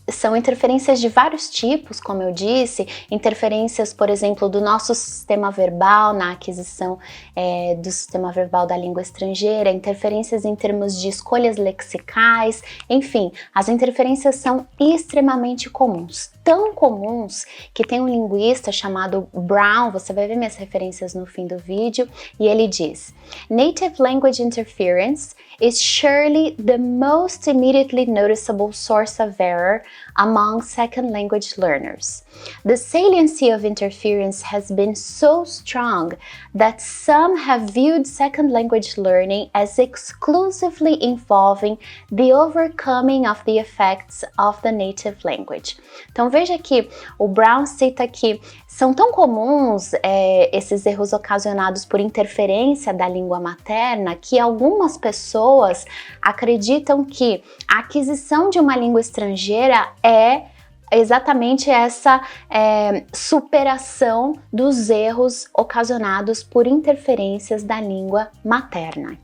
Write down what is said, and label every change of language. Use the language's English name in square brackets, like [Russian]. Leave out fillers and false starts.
[Portuguese] São interferências de vários tipos, como eu disse, interferências, por exemplo, do nosso sistema verbal na aquisição do sistema verbal da língua estrangeira, interferências em termos de escolhas lexicais, enfim, as interferências são extremamente comuns. Tão comuns que tem um linguista chamado Brown, você vai ver minhas referências no fim do vídeo, e ele diz: [English] Native language interference is surely likely the most immediately noticeable source of error among second language learners. The saliency of interference has been so strong that some have viewed second language learning as exclusively involving the overcoming of the effects of the native language. [Portuguese] Então veja que o Brown cita que são tão comuns esses erros ocasionados por interferência da língua materna que algumas pessoas acreditam que a aquisição de uma língua estrangeira é exatamente essa superação dos erros ocasionados por interferências da língua materna.